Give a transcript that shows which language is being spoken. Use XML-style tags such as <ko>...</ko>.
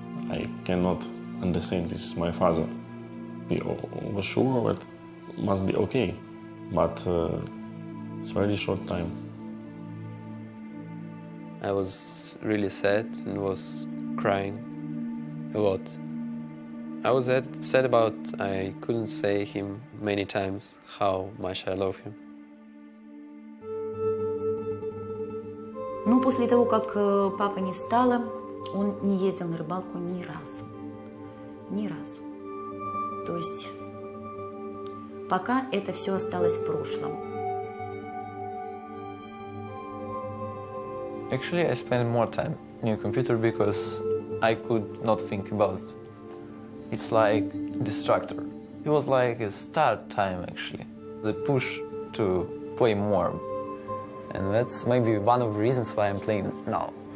<en>I cannot understand, this is my father. We were sure that it must be okay, but it's a very short time. I was really sad and was crying a lot. I was sad about I couldn't say him many times how much I love him.</en> <ru>Но после того, как папы не стало, он не ездил на рыбалку ни разу. Ни разу. То есть пока это все осталось в прошлом.</ru> <en>Actually, I spent more time in a computer because I could not think about It's like distractor. It was like a start time actually. The push to play more. And that's maybe one of the reasons why I'm playing now.</en>